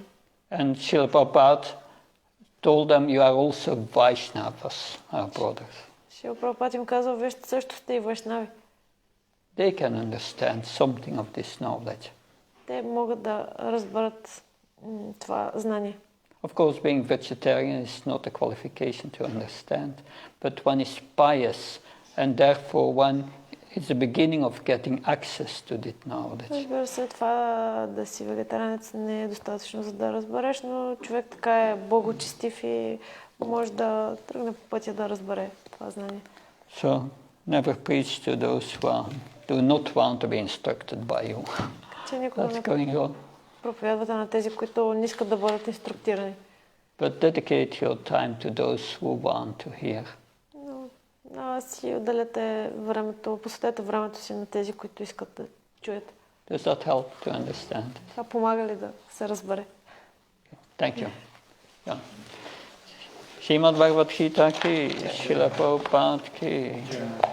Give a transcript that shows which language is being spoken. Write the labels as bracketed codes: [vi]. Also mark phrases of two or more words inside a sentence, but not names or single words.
[en] And Srila Prabhupada told them, you are also Vaishnavas, our brothers. [bg] Шрила Прабхупад им казал, вие също сте и вайшнави. [en] They can understand something of this knowledge. [bg] Те могат да разберат това знание. [en] Of course, being vegetarian is not a qualification to understand, but one is pious, and therefore one is the beginning of getting access to that knowledge. [bg] Разбира се, това да си вегетаранец не е достатъчно, за да разбереш, но човек така е благочестив и може да тръгне по пътя да разбере това знание. [en] So, never preach to those who do not want to be instructed by you. That's going on. [bg] Проповядвате на тези, които не искат да бъдат инструктирани. [en] But dedicate your time to those who want to hear. [bg] Си отделяте времето, посветете времето си на тези, които искат да чуят. [en] Does that help to understand? [bg] Това помага ли да се разбере? [en] Thank you. Yeah. [hi] Srimad Bhagavad-gita ki, Srila Prabhupada ki.